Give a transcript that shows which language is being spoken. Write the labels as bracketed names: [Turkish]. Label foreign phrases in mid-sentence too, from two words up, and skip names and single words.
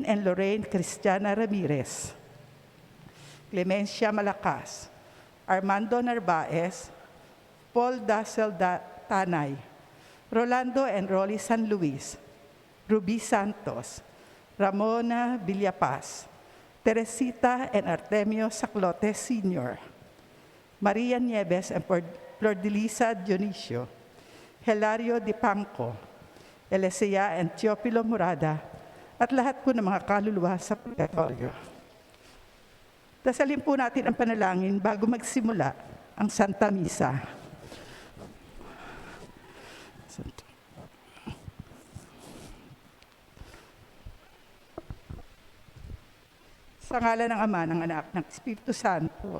[Filipino] and Lorraine Cristiana Ramirez, Clemencia Malacas, Armando Narvaez, Paul Dassel Tanay, Rolando and Rolly San Luis, Ruby Santos, Ramona Villapaz, Teresita and Artemio Saclote Sr., Maria Nieves and Flordelisa Dionisio, Hilario Di Panco, Elesea and Teopilo Murada, at lahat po ng mga kaluluwa sa purgatorio. Dasalin po natin ang panalangin bago magsimula ang Santa Misa. Sa ngalan ng Ama, ng Anak, ng Espiritu Santo.